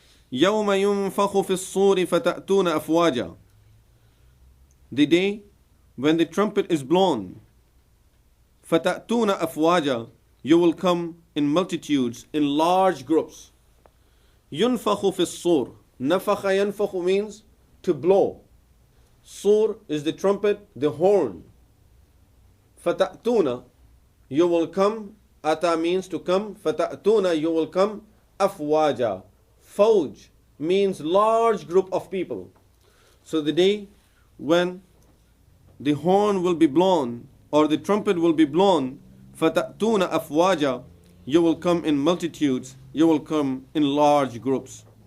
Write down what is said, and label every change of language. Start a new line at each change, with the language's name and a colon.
Arabic: يَوْمَ يُنْفَخُ فِي الصُّورِ فَتَأْتُونَ أَفْوَاجًا,
English: the day when the trumpet is blown.
Arabic: فَتَأْتُونَ أَفْوَاجًا,
English: you will come in multitudes, in large groups.
Arabic: يُنْفَخُ فِي الصُّورِ, نَفَخَ يَنْفَخُ
English: means to blow. Sur is the trumpet, the horn. فَتَأْتُونَ, you will come. Ata means to come. فَتَأْتُونَ, you will come. أَفْوَاجًا, Fawj means large group of people. So the day when the horn will be blown or the trumpet will be blown,
Arabic: فَتَأْتُونَ أَفْوَاجًا,
English: you will come in multitudes, you will come in large groups.